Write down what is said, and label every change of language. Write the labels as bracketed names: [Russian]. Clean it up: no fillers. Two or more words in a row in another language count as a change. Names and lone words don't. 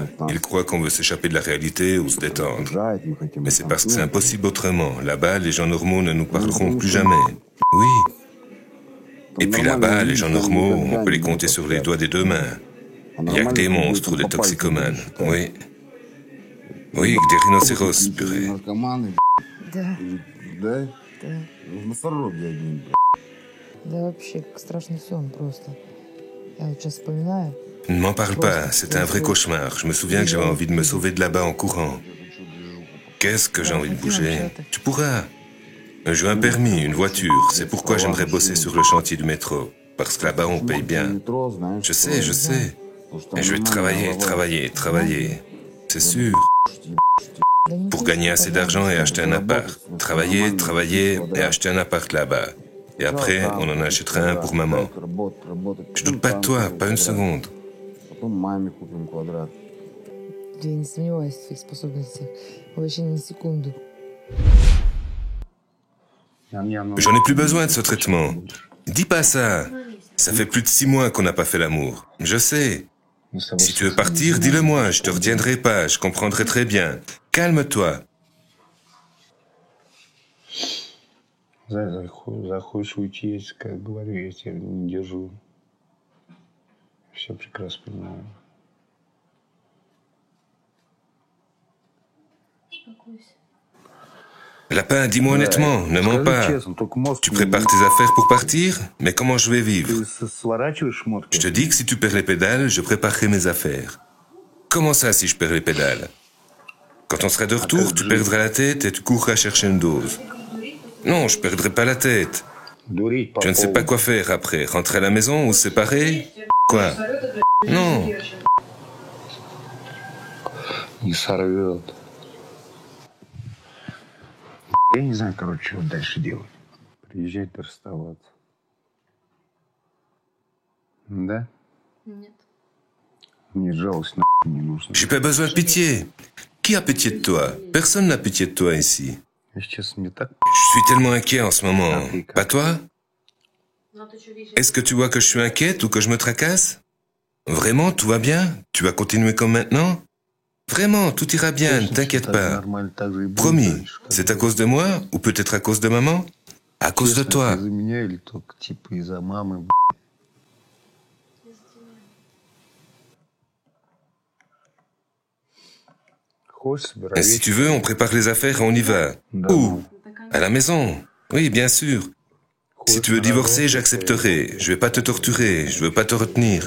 [French] Ils croient qu'on veut s'échapper de la réalité ou se détendre. Mais c'est parce que c'est impossible autrement. Là-bas, les gens normaux ne nous parleront plus jamais. Oui. Et puis là-bas, les gens normaux, on peut les compter sur les doigts des deux mains. Il n'y a que des monstres ou des toxicomanes. Oui. Oui, que des rhinocéros, purée. [Russian] Да. Да вообще, как страшный сон просто. Я вот сейчас вспоминаю. [French] Ne m'en parle pas, c'était un vrai cauchemar. Je me souviens que j'avais envie de me sauver de là-bas en courant. Qu'est-ce que j'ai envie de bouger? Tu pourras. Je veux un permis, une voiture. C'est pourquoi j'aimerais bosser sur le chantier du métro. Parce que là-bas, on paye bien. Je sais, je sais. Et je vais travailler. C'est sûr. Pour gagner assez d'argent et acheter un appart. Travailler et acheter un appart là-bas. Et après, on en achètera un pour maman. Je doute pas de toi, pas une seconde. [Russian] Я не сомневаюсь в твоих способностях. Вообще ни на секунду. [French] J'en ai plus besoin de ce traitement. Dis pas ça. Ça fait plus de 6 mois qu'on n'a pas fait l'amour. Je sais. Si tu veux partir, dis-le-moi. Je te retiendrai pas. Je comprendrai très bien. Calme-toi. [Russian] Захочешь уйти, как говорю, я тебя не держу. Все прекрасно понимаю. [French] Lapin, dis-moi honnêtement, ne mens pas. Tu prépares tes affaires pour partir? Mais comment je vais vivre? Je te dis que si tu perds les pédales, je préparerai mes affaires. Comment ça, si je perds les pédales? Quand on sera de retour, tu perdras la tête et tu courras chercher une dose. Non, je perdrai pas la tête. Je ne sais pas quoi faire après. Rentrer à la maison ou se séparer? Quoi? Non. [Russian] Не сорвет. Я не знаю, короче, что дальше делать. Приезжать и расставаться. Да? Нет. Мне жалость не нужна. [French] J'ai pas besoin de pitié. Qui a pitié de toi? Personne n'a pitié de toi ici. [Russian] Сейчас мне так... [French] Je suis tellement inquiet en ce moment. Pas toi? Est-ce que tu vois que je suis inquiète ou que je me tracasse? Vraiment, tout va bien? Tu vas continuer comme maintenant? Vraiment, tout ira bien, ne t'inquiète pas. Promis, c'est à cause de moi ou peut-être à cause de maman? À cause de toi. [Russian] Из-за меня или только типа из-за мамы, [French] Et si tu veux, on prépare les affaires et on y va. Où? À la maison. Oui, bien sûr. Si tu veux divorcer, j'accepterai. Je vais pas te torturer, je veux pas te retenir.